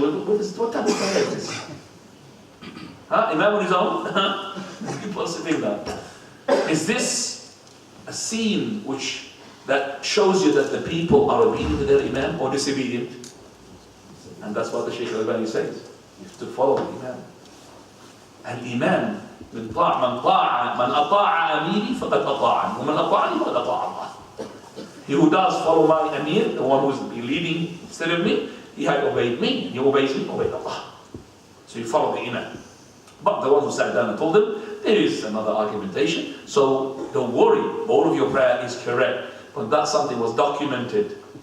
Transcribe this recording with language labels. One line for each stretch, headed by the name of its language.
English: What type of prayer is this? Huh? Imam on his own? People sitting down. Is this a scene that shows you that the people are obedient to their Imam or disobedient? And that's what the Shaykh Al-Albani says. You have to follow the Imam.
Arabic: And Imam, من أطاع أميري فقد أطاعني ومن أطاعني فقد أطاع الله.
English: He who does follow my Amir, the one who is leading instead of me, he had obeyed me. He obeys me, obeyed Allah. So you follow the Imam. But the one who sat down and told him, there is another argumentation. So don't worry, all of your prayer is correct. But that something was documented.